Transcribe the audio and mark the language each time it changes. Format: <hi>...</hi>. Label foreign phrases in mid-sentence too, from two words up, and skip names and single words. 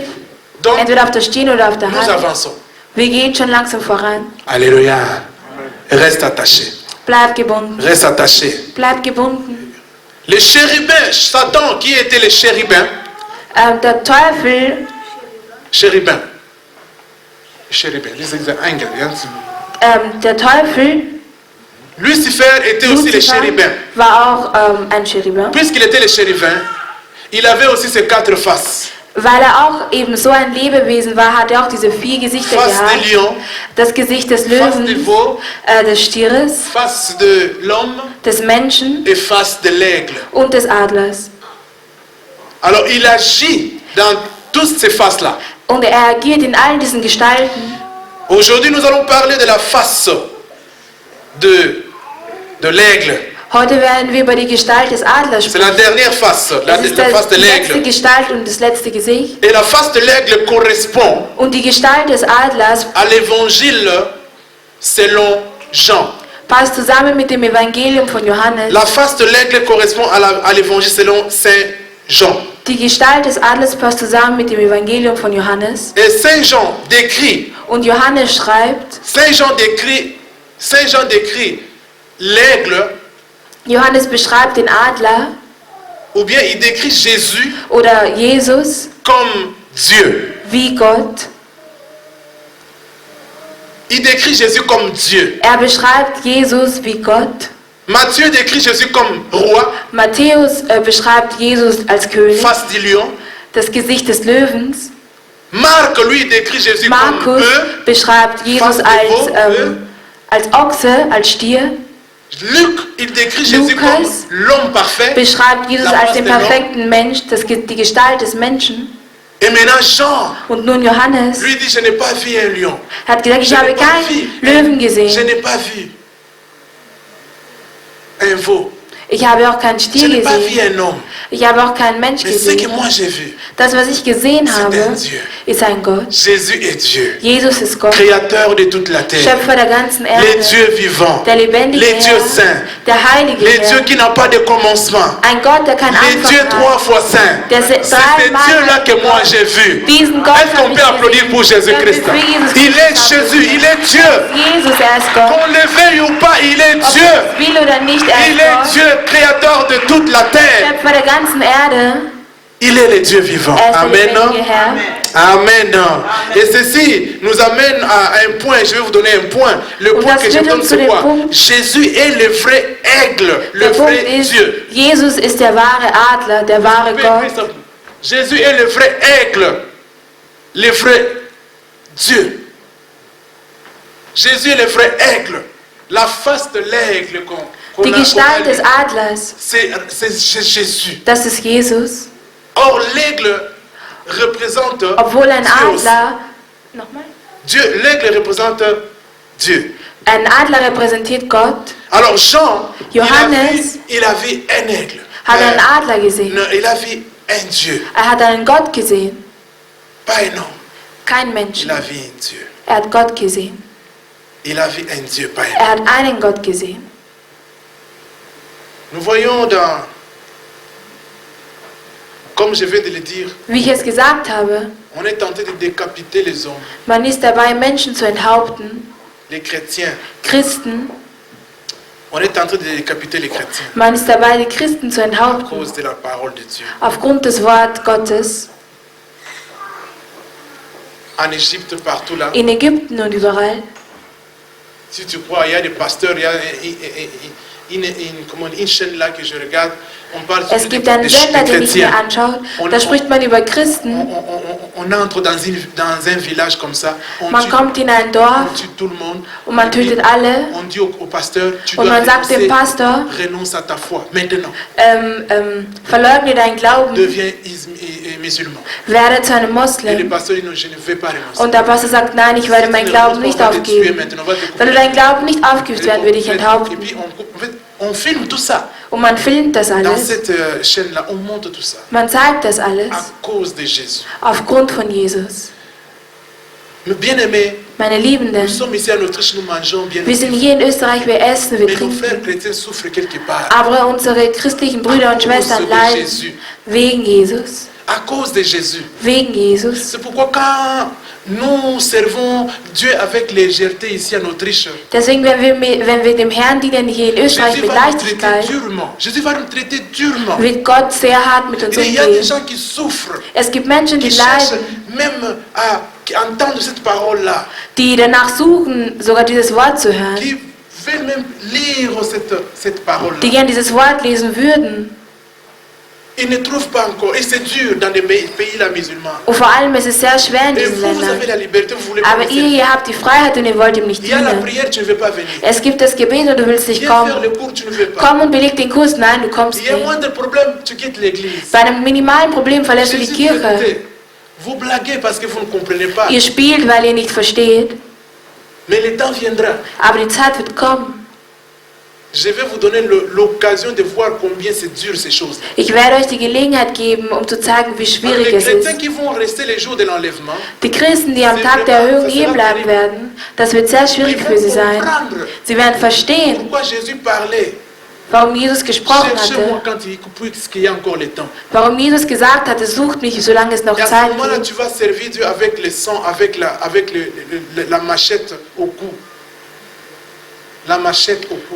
<fr>Donc,</fr> <de>entweder auf der Stirn oder auf der</de> <fr>nous</fr> <de>Hand.</de> <fr>avançons.</fr> <de>Wir gehen schon langsam voran.</de> <fr>Alléluia. Reste attaché.</fr> <de>Bleib gebunden.</de> <fr>Reste attaché.</fr> <de>Bleib gebunden.</de> <fr>Les chérubins, Satan, qui étaient les chérubins?</fr> <de>Der Teufel,</de> <fr>Chérubins. Chérubins,</fr> <en>this is the angle.</en> <de>der Teufel,</de> <fr>Lucifer était aussi les Lucifer, chérubins.</fr> <de>war auch ein Cherubin.</de> <fr>Puisqu'il était les chérubins, il avait aussi ses 4 faces.</fr> <de>Weil er auch eben so ein Lebewesen war, hat er auch diese 4 Gesichter</de> <fr>Face</fr> <de>gehabt.</de> <fr>des lions,</fr> <de>Das Gesicht des</de> <fr>face des</fr> <de>Löwen,</de> <fr>veaux,</fr> <de>des Stieres,</de> <fr>face de l'homme</fr> <de>des Menschen</de> <fr>et face de l'aigle.</fr> <de>und des Adlers.</de> <fr>Alors il agit dans toutes ces faces-là.</fr> <de>Und er agiert in allen diesen Gestalten.</de> <fr>Aujourd'hui, nous allons parler de la face de l'aigle.</fr> <de>Heute werden wir über die Gestalt des Adlers</de> <fr>C'est la</fr> <de>sprechen.</de> <fr>dernière face, la</fr> <de>Das ist</de> <fr>face de</fr> <de>die letzte</de> <fr>l'aigle.</fr> <de>Gestalt und das letzte Gesicht.</de> <fr>Et la face de l'aigle correspond</fr> <de>Und die Gestalt des Adlers</de> <fr>à l'évangile selon Jean.</fr> <de>passt zusammen mit dem Evangelium von Johannes.</de> <fr>La face de l'aigle correspond à l'évangile selon Saint Jean.</fr> <de>Die Gestalt des Adlers passt zusammen mit dem Evangelium von Johannes.</de> <fr>Et Saint Jean décrit,</fr> <de>Und Johannes schreibt,</de> <fr>Saint Jean décrit l'aigle,</fr> <de>Johannes beschreibt den Adler</de> <fr>ou bien il décrit Jésus</fr> <de>oder Jesus</de> <fr>comme Dieu.</fr> <de>wie Gott.</de> <fr>Il décrit Jésus comme Dieu.</fr> <de>Er beschreibt Jesus wie Gott.</de> <fr>Matthieu décrit Jésus comme roi,</fr> <de>Matthäus beschreibt Jesus als König,</de> <fr>face du lion.</fr> <de>das Gesicht des Löwens.</de> <fr>Marc, lui, décrit Jésus comme</fr> <de>Markus</de> <fr>bœuf.</fr> <de>beschreibt Jesus als Ochse, als Stier.</de> <fr>Luc, il décrit Jésus comme</fr> <de>Lukas</de> <fr>l'homme parfait.</fr> <de>Beschreibt Jesus</de> <fr>La</fr> <de>als</de> <fr>face</fr> <de>den</de> <fr>de l'homme.</fr> <de>perfekten Mensch, die Gestalt des Menschen.</de> <fr>Et maintenant Jean,</fr> <de>Und nun Johannes</de> <fr>lui dit, je n'ai pas vu un lion.</fr> <de>hat gesagt, ich</de> <fr>Je</fr> <de>habe</de> <fr>n'ai pas</fr> <de>keinen</de> <fr>vu</fr> <de>Löwen</de> <fr>Je</fr> <de>gesehen.</de> <fr>n'ai pas vu un veau.</fr> <de>Ich habe auch keinen</de> <fr>Je</fr> <de>Stier</de> <fr>n'ai pas vu</fr> <de>gesehen.</de> <fr>un homme.</fr> <de>Ich habe auch keinen Mensch</de> <fr>Mais ce que</fr> <de>gesehen.</de> <fr>moi j'ai vu,</fr> <de>Das, was ich gesehen</de> <fr>C'est</fr> <de>habe,</de> <fr>un Dieu.</fr> <de>ist ein Gott.</de> <fr>Jésus est Dieu,</fr> <de>Jesus ist Gott,</de> <fr>créateur de toute la terre,</fr> <de>Schöpfer der ganzen</de> <fr>les</fr> <de>Erde,</de> <fr>dieux vivants,</fr> <de>der lebendige</de> <fr>les dieux</fr> <de>Herr,</de> <fr>saints,</fr> <de>der heilige</de> <fr>les dieux</fr> <de>Herr.</de> <fr>qui n'ont pas de commencement,</fr> <de>Ein Gott, der keinen</de> <fr>les dieux</fr> <de>Anfang</de> <fr>3</fr> <de>hat.</de> <fr>fois saints.</fr> <de>Der</de> <fr>C'est</fr> <de>drei</de> <fr>ces</fr> <de>Mal</de> <fr>dieux-là que moi j'ai vu.</fr> <de>Diesen Gott</de> <fr>Est-ce qu'on</fr> <de>habe</de> <fr>peut</fr> <de>ich</de> <fr>applaudir</fr> <de>gesehen.</de> <fr>pour Jésus-Christ?</fr> <de>Können wir für Jesus</de> <fr>Il est</fr> <de>Christus</de> <fr>Jésus, il est Dieu.</fr> <de>Jesus, er ist Gott.</de> <fr>Qu'on le veuille ou pas, il est</fr> <de>Ob</de> <fr>Dieu.</fr> <de>er es will oder nicht, er</de> <fr>Il</fr> <de>ist</de> <fr>est</fr> <de>Gott.</de> <fr>Dieu, créateur de toute la terre.</fr> <de>Schöpfer der ganzen Erde.</de> <fr>Il est le Dieu vivant.</fr> <de>Er ist der</de> <fr>Amen.</fr> <de>lebendige Herr.</de> <fr>Amen. Et ceci nous amène à un point. Je vais vous donner un point. Le</fr> <de>Und</de> <fr>point</fr> <de>das</de> <fr>que je</fr> <de>führt</de> <fr>donne,</fr> <de>uns zu</de> <fr>c'est</fr> <de>dem</de> <fr>quoi?</fr> <de>Punkt.</de> <fr>Jésus est le vrai aigle, le</fr> <de>Der Punkt</de> <fr>vrai</fr> <de>ist,</de> <fr>Dieu.</fr> <de>Jesus ist der wahre Adler, der wahre Gott.</de> <fr>Jésus est le vrai aigle, le vrai Dieu. Jésus est le vrai aigle. La face de l'aigle qu'on</fr> <de>Die</de> <fr>a,</fr> <de>Gestalt des Adlers,</de> <fr>c'est Jésus.</fr> <de>das ist Jesus.</de> <fr>Or, l'aigle représente</fr> <de>Obwohl ein</de> <fr>Dieu aussi.</fr> <de>Adler, nochmal?</de> <fr>Dieu, l'aigle représente Dieu.</fr> <de>Ein Adler repräsentiert Gott.</de> <fr>Alors Jean,</fr> <de>Johannes</de> <fr>il a vu un aigle.</fr> <de>Hat einen Adler gesehen.</de> <fr>Non, il a vu un Dieu,</fr> <de>Er hat einen Gott gesehen,</de> <fr>pas un homme.</fr> <de>kein</de> <fr>Il</fr> <de>Menschen.</de> <fr>a vu un Dieu.</fr> <de>Er hat Gott gesehen.</de> <fr>Il a vu un Dieu, pas un homme.</fr> <de>Er hat einen Gott gesehen.</de> <fr>Nous voyons dans, comme je viens de le dire,</fr> <de>Wie ich es gesagt habe,</de> <fr>on est tenté de décapiter les hommes,</fr> <de>man ist dabei, Menschen zu enthaupten,</de> <fr>les chrétiens.</fr> <de>Christen.</de> <fr>On est tenté de décapiter les chrétiens</fr> <de>Man ist dabei, die Christen zu</de> <fr>à</fr> <de>enthaupten,</de> <fr>cause de la parole de Dieu.</fr> <de>aufgrund des Wort Gottes.</de> <fr>En Égypte, partout là,</fr> <de>In Ägypten und überall.</de> <fr>si tu crois, il y a des pasteurs, il y a une chaîne là que je regarde, on parle</fr> <de>Es</de> <fr>des,</fr> <de>gibt einen</de> <fr>des</fr> <de>Sender, den ich mir</de> <fr>chrétiens.</fr> <de>anschaue. Da spricht man über Christen.</de> <fr>On entre dans un village comme ça, on</fr> <de>Man kommt in ein Dorf</de> <fr>tue tout le monde,</fr> <de>und man tötet alle.</de> <fr>on dit au pasteur, tu</fr> <de>Und</de> <fr>dois</fr> <de>man sagt dem Pastor,</de> <fr>renonce à ta foi, maintenant,</fr> <de>verleugne deinen Glauben,</de> <fr>deviens musulman.</fr> <de>werde zu einem</de> <fr>Et le</fr> <de>Moslem.</de> <fr>pasteur dit non, je ne vais pas renoncer.</fr> <de>Und der Pastor sagt, nein, ich werde meinen Glauben nicht aufgeben. Wenn du deinen Glauben nicht aufgibst, werden wir dich</de> <fr>Et</fr> <de>enthaupten.</de> <fr>puis on filme tout ça.</fr> <de>Und man filmt das</de> <fr>Dans</fr> <de>alles.</de> <fr>cette chaîne-là, on montre tout ça.</fr> <de>Man zeigt das alles</de> <fr>À cause de Jésus.</fr> <de>aufgrund von Jesus.</de> <fr>Mais bien aimés,</fr> <de>Meine</de> <fr>nous</fr> <de>Liebenden,</de> <fr>sommes ici en Autriche, nous mangeons bien.</fr> <de>wir sind hier in Österreich, wir essen, wir</de> <fr>Mais nos frères</fr> <de>trinken.</de> <fr>chrétiens souffrent quelque part.</fr> <de>Aber unsere christlichen Brüder und Schwestern leiden wegen Jesus.</de> <fr>À cause de Jésus.</fr> <de>Wegen Jesus.</de> <fr>C'est pourquoi quand nous servons Dieu avec légèreté ici en Autriche,</fr> <de>Deswegen, wenn wir dem Herrn dienen hier in Österreich</de> <fr>Jésus</fr> <de>mit</de> <fr>va nous traiter</fr> <de>Leichtigkeit,</de> <fr>durement. Jésus va nous traiter durement.</fr> <de>wird Gott sehr hart mit uns</de> <fr>Il y a des</fr> <de>umgehen.</de> <fr>gens qui souffrent,</fr> <de>Es gibt Menschen,</de> <fr>qui</fr> <de>die</de> <fr>cherchent</fr> <de>leiden,</de> <fr>même à entendre cette parole-là,</fr> <de>die danach suchen, sogar dieses Wort zu hören,</de> <fr>qui veulent même lire cette</fr> <de>die</de> <fr>parole-là.</fr> <de>gern dieses Wort lesen würden.</de> <fr>Ils ne trouvent pas encore. Et c'est dur dans les pays là, musulmans.</fr> <de>Und vor allem ist es sehr schwer in</de> <fr>Et</fr> <de>diesen</de> <fr>vous, vous avez</fr> <de>Ländern.</de> <fr>la liberté, vous voulez pas</fr> <de>Aber</de> <fr>laisser.</fr> <de>ihr habt die Freiheit und ihr wollt ihm nicht</de> <fr>Il y a la</fr> <de>dienen.</de> <fr>prière, tu ne veux pas venir.</fr> <de>Es gibt das Gebet und du willst nicht</de> <fr>Viens faire</fr> <de>kommen.</de> <fr>le cours, tu ne veux pas.</fr> <de>Komm und beleg den Kurs. Nein, du kommst</de> <fr>Il y a</fr> <de>nicht.</de> <fr>moins de problèmes, tu quittes l'église.</fr> <de>Bei einem minimalen Problem verlässt du die</de> <fr>Jésus,</fr> <de>Kirche.</de> <fr>écoutez, vous blaguez parce que vous ne comprenez pas.</fr> <de>Ihr spielt, weil ihr nicht versteht.</de> <fr>Mais le temps viendra.</fr> <de>Aber die Zeit wird kommen.</de> <fr>Je vais vous donner l'occasion de voir combien c'est dur ces choses.</fr> <de>Ich werde euch die Gelegenheit geben, um zu zeigen, wie</de> <fr>Alors,</fr> <de>schwierig</de> <fr>les</fr> <de>es</de> <fr>chrétiens</fr> <de>ist.</de> <fr>qui vont rester les jours de l'enlèvement,</fr> <de>Die Christen, die am Tag der Erhöhung hier bleiben werden, das wird sehr</de> <fr>ils</fr> <de>schwierig</de> <fr>vont</fr> <de>für sie sein.</de> <fr>comprendre</fr> <de>Sie werden verstehen,</de> <fr>pourquoi Jésus parlait.</fr> <de>warum Jesus gesprochen</de> <fr>Cherchez-moi</fr> <de>hatte,</de> <fr>puisqu'il y a encore le temps.</fr> <de>warum Jesus gesagt hatte, sucht mich, solange es noch</de> <fr>Et à ce</fr> <de>Zeit</de> <fr>moment-là,</fr> <de>gibt.</de> <fr>tu vas servir Dieu avec le sang, avec la machette au cou. La machette au cou.</fr>